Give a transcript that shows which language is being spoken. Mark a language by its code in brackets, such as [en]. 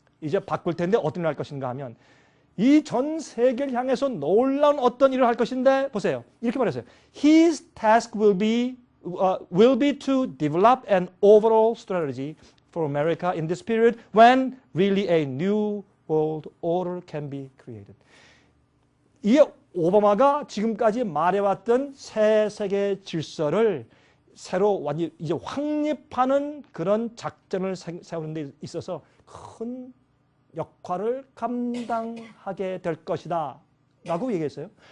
[ko] 이제 바꿀 텐데 어떤 일을 할 것인가 하면 이 전 세계를 향해서 놀라운 어떤 일을 할 것인데 보세요. 이렇게 말했어요. [en] His task will be to develop an overall strategy for America in this period when really a new world order can be created. [ko] 이 오바마가 지금까지 말해왔던 새 세계 질서를 새로 완전히 이제 확립하는 그런 작전을 세우는 데 있어서 큰 역할을 감당하게 될 것이다 라고 얘기했어요.